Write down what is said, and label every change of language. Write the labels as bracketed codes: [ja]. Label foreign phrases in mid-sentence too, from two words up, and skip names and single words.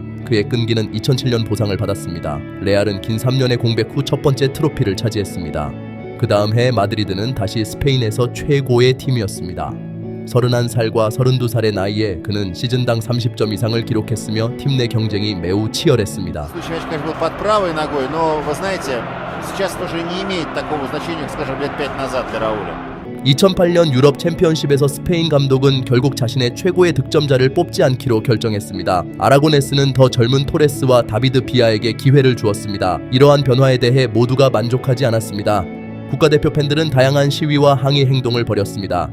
[ko] 그의 끈기는 2007년 보상을 받았습니다. 레알은 긴 3년의 공백 후 첫 번째 트로피를 차지했습니다. 그 다음 해 마드리드는 다시 스페인에서 최고의 팀이었습니다. 31살과 32살의 나이에 그는 시즌당 30점 이상을 기록했으며 팀 내 경쟁이 매우 치열했습니다. [ru] Случай мяч, конечно, был под правой ногой, но, вы знаете, сейчас тоже не имеет такого значения, как, скажем, лет 5 назад для Рауля. [ko] 2008년 유럽 챔피언십에서 스페인 감독은 결국 자신의 최고의 득점자를 뽑지 않기로 결정했습니다. 아라고네스는 더 젊은 토레스와 다비드 비아에게 기회를 주었습니다. 이러한 변화에 대해 모두가 만족하지 않았습니다. 국가대표 팬들은 다양한 시위와 항의 행동을 벌였습니다.